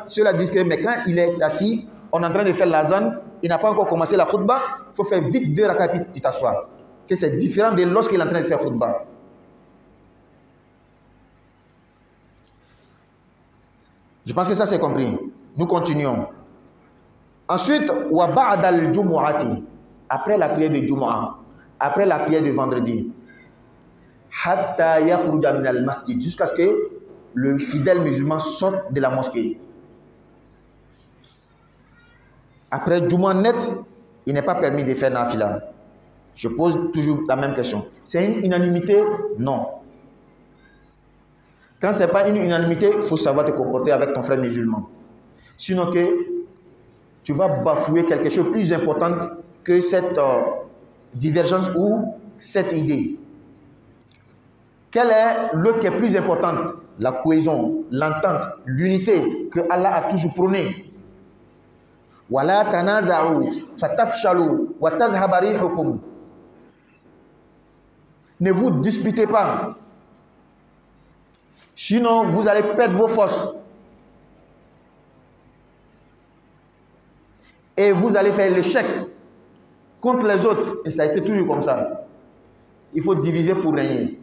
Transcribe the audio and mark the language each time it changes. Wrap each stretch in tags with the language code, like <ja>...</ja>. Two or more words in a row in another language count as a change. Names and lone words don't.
<fr>Ceux-là disent que mais quand il est assis, on est en train de faire l'azan, il n'a pas encore commencé la khutbah, il faut faire vite 2 rakats et tu t'assois. Que c'est différent de lorsqu'il est en train de faire khutbah. Je pense que ça c'est compris. Nous continuons. Ensuite,</fr> <ar>وبعد الجمعة,</ar> <fr>après la prière de Jumu'ah, après la prière de vendredi,</fr> <ar>حتى يخرج من المسجد,</ar> <fr>jusqu'à ce que le fidèle musulman sorte de la mosquée. Après Juma net, il n'est pas permis de faire nafila. Je pose toujours la même question. C'est une unanimité? Non. Quand ce n'est pas une unanimité, il faut savoir te comporter avec ton frère musulman. Sinon que tu vas bafouer quelque chose de plus important que cette divergence ou cette idée. Quelle est l'autre qui est plus importante? La cohésion, l'entente, l'unité que Allah a toujours prônée.</fr> <ar>ولا تنازعوا فتفشلوا وتذهب ريحكم.</ar> <fr>Ne vous disputez pas. Sinon, vous allez perdre vos forces. Et vous allez faire l'échec contre les autres. Et ça a été toujours comme ça. Il faut diviser pour régner.</fr>